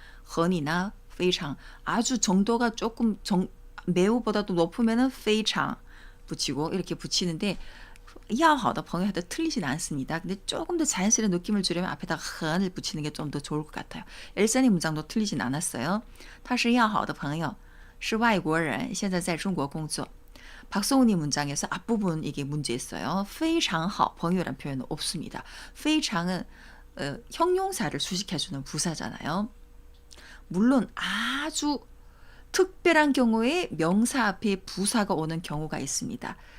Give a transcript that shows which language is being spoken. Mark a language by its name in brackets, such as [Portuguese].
[Korean] 很이나 非常 아주 정도가 조금 매우보다도 높으면은 非常 붙이고 이렇게 붙이는데 要好的朋友해도 틀리진 않습니다. 근데 조금 더 자연스러운 느낌을 주려면 앞에다가 很을 붙이는 게 좀 더 좋을 것 같아요. 엘사님 문장도 틀리진 않았어요. [Chinese] 他是要好的朋友是外国人现在在中国工作. [Korean] 박성훈이 문장에서 앞부분 이게 문제 있어요. 非常好 朋友란 표현은 없습니다. 非常은 형용사를 수식해주는 부사잖아요. 물론 아주 특별한 경우에 명사 앞에 부사가 오는 경우가 있습니다.